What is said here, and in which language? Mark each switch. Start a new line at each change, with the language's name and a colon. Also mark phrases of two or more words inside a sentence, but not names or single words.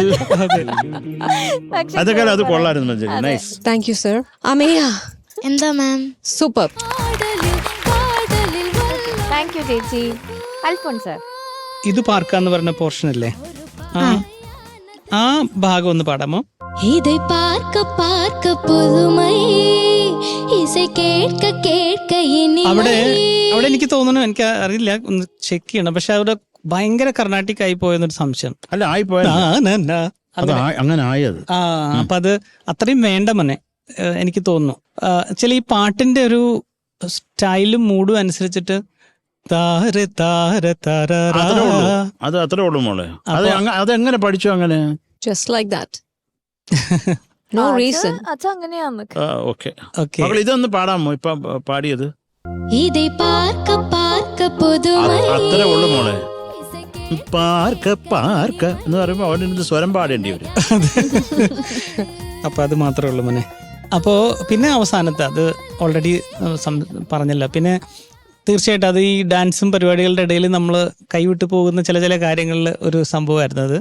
Malayalam: അതൊക്കെ അത് കൊള്ളായിരുന്നു. നൈസ്.
English: thank you
Malayalam: സർ. അമേയ എന്താ മാം? സൂപ്പർ.
English: thank you
Malayalam: ചേച്ചി. അൽഫോൺസ് സർ, ഇത് പാർക്കാന്ന് പറഞ്ഞ പോർഷൻ അല്ലേ? ആ ഭാഗം ഒന്ന് പാടാമോ?
Tamil: ഇதை பார்க்க பார்க்க புதுமை இசை கேட்க கேட்க
Malayalam: അവിടെ എനിക്ക് തോന്നുന്നു, എനിക്ക് അറിയില്ല, ഒന്ന് ചെക്ക് ചെയ്യണം. പക്ഷെ അവിടെ ഭയങ്കര കർണാട്ടിക് ആയി പോയെന്നൊരു സംശയം. അല്ല, ആയിപ്പോയ അങ്ങനെ ആയത്. അപ്പൊ അത് അത്രയും വേണ്ട മോനെ, എനിക്ക് തോന്നുന്നു. ചില ഈ പാട്ടിന്റെ ഒരു സ്റ്റൈലും മൂഡും അനുസരിച്ചിട്ട് അത് അത്രേ ഉള്ളൂ മോളെ. അതെങ്ങനെ പഠിച്ചു? അങ്ങനെ
English: just like that. No reason.
Malayalam: അങ്ങനെയാന്ന്. ഓക്കെ, ഇതൊന്ന് പാടാമോ? ഇപ്പൊ പാടിയത്
Tamil: ഇதை பார்க்க பார்க்க புதுமை.
Malayalam: അത്രേ ഉള്ളൂ മോളെ. പാർക്ക എന്ന് പറയുമ്പോ അവന് സ്വരം പാടേണ്ടി വരും. അപ്പൊ അത് മാത്രമേ ഉള്ളൂ മോനെ. അപ്പോ പിന്നെ അവസാനത്തെ അത് ഓൾറെഡി പറഞ്ഞല്ലോ. പിന്നെ തീർച്ചയായിട്ടും അത് ഈ ഡാൻസും പരിപാടികളുടെ ഇടയിൽ നമ്മൾ കൈവിട്ട് പോകുന്ന ചില കാര്യങ്ങളിൽ ഒരു സംഭവമായിരുന്നു അത്.